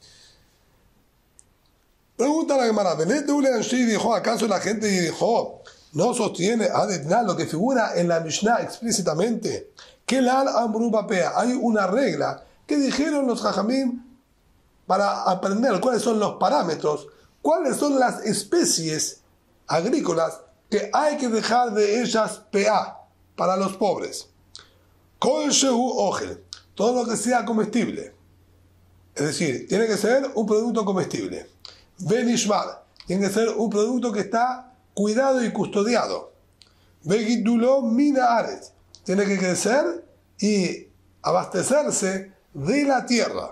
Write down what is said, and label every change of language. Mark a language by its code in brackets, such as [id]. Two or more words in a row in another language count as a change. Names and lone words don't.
[es] Pregunta la Gemara, dijo, ¿acaso la gente dijo no sostiene lo que figura en la Mishnah explícitamente? Que hay una regla que dijeron los Jajamim para aprender cuáles son los parámetros, cuáles son las especies agrícolas que hay que dejar de ellas PA para los pobres. [he] כל שהוא אוכל, [es] todo lo que sea comestible. Es decir, tiene que ser un producto comestible. Benishmar, tiene que ser un producto que está cuidado y custodiado. [he] וגידולו מן הארץ, [es] tiene que crecer y abastecerse de la tierra.